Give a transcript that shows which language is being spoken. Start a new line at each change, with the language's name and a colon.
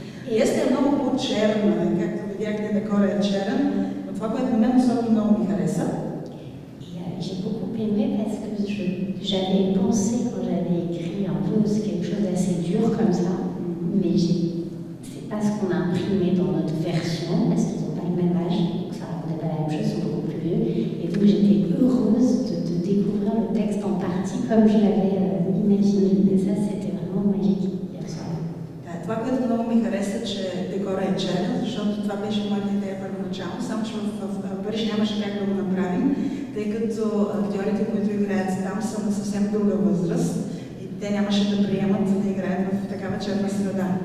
Bulgarian: Este много по-черна, както видяхте, декорът е черен, но това, което на мен особено много ми хареса.
French: J'ai beaucoup aimé parce que j'avais pensé quand j'avais écrit un peu, c'est quelque chose d'assez dur comme ça, mais c'est pas ce qu'on a imprimé dans notre version, parce qu'ils n'ont pas le même âge, donc ça racontait pas la même chose, ils sont beaucoup plus vieux, et donc j'étais heureuse de découvrir le texte en partie comme je l'avais imaginé, et ça c'était vraiment magique hier soir.
Bulgarian: Това, което много ми хареса, че декора е черен, защото това беше моята идея първоначално, само че в Париж нямаше как да го направим, тъй като актьорите, които играят там, са на съвсем друга възраст и те нямаше да приемат да играят в такава черна среда.